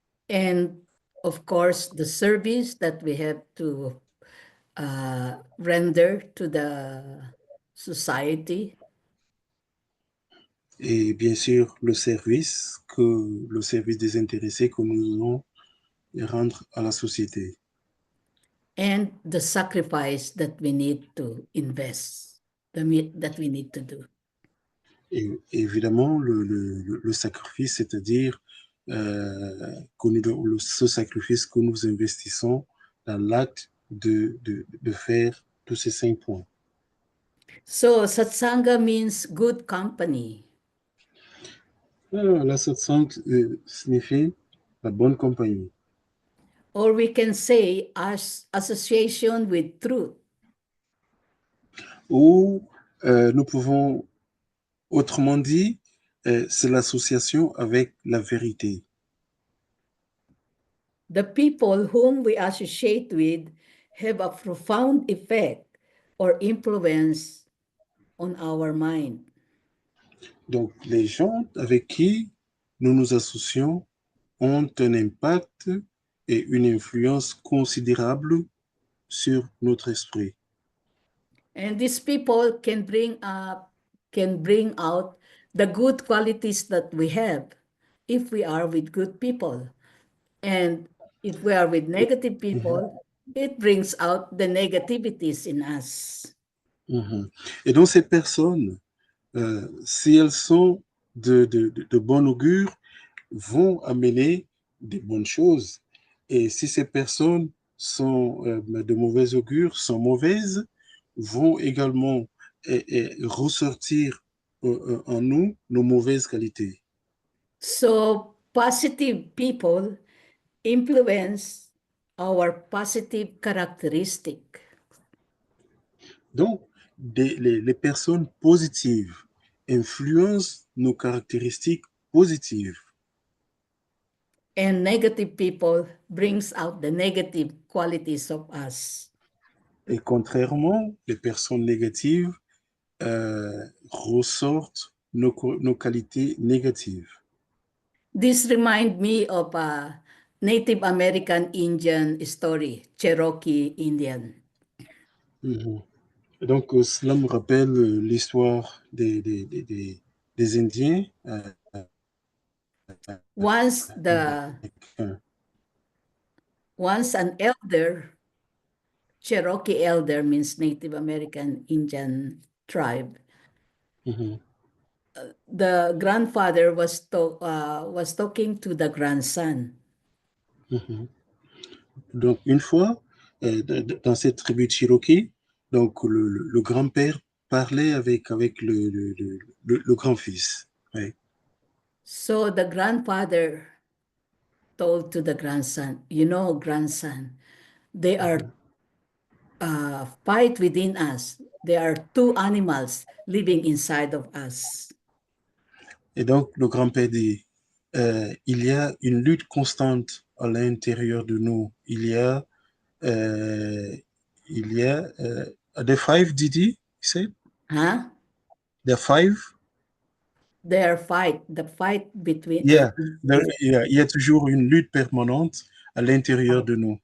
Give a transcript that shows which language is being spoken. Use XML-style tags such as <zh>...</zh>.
<en>And of course, the service that we have to render to the society.</en> <fr>Et bien sûr, le service désintéressé que nous allons rendre à la société.</fr> <en>And the sacrifice that we need to invest, that we need to do.</en> <fr>Et évidemment, le sacrifice, c'est-à-dire ce sacrifice que nous investissons dans l'acte de faire tous ces 5 points.</fr> <en>So satsanga means good company.</en> <fr>Alors, la satsang signifie la bonne compagnie.</fr> <en>Or we can say as association with truth.</en> <fr>Ou nous pouvons, autrement dit, c'est l'association avec la vérité.</fr> <en>The people whom we associate with have a profound effect or influence on our mind.</en> <fr>Donc, les gens avec qui nous nous associons ont un impact et une influence considérable sur notre esprit.</fr> <en>And these people can bring out the good qualities that we have if we are with good people. And if we are with negative Mhm, people, it brings out the negativities in us. mhm.</en> <fr>Et donc, ces personnes, si elles sont de bon augure, vont amener des bonnes choses. Et si ces personnes sont de mauvais augure, sont mauvaises, vont également ressortir en nous nos mauvaises qualités.</fr> <en>So positive people influence our positive characteristic.</en> <fr>Donc, les personnes positives influencent nos caractéristiques positives.</fr> <en>And negative people brings out the negative qualities of us.</en> <fr>Et contrairement, les personnes négatives ressortent nos qualités négatives.</fr> <en>This remind me of a Native American Indian story, Cherokee Indian. Mhm.</en> <fr>Donc, cela me rappelle l'histoire des Indiens</fr> <en>Once the</en> <fr>américains.</fr> <en>once an elder, Cherokee elder means Native American Indian tribe. Mhm, The grandfather was talking to the grandson. mhm.</en> <fr>Donc, une fois, dans cette tribu Cherokee, donc le grand-père parlait avec le grand-fils. Ouais.</fr> <en>So the grandfather told to the grandson, you know, grandson, they are fight within us. There are two animals living inside of us.</en> <fr>Et donc, le grand-père dit, il y a une lutte constante à l'intérieur de nous.</fr> <en>Euh,</en> <fr>il y a</fr> <en>the five, Didi, you said? Huh? The five? Their fight, the fight between Yeah, is</en> <fr>yeah, il y a toujours une lutte permanente à l'intérieur de nous.</fr>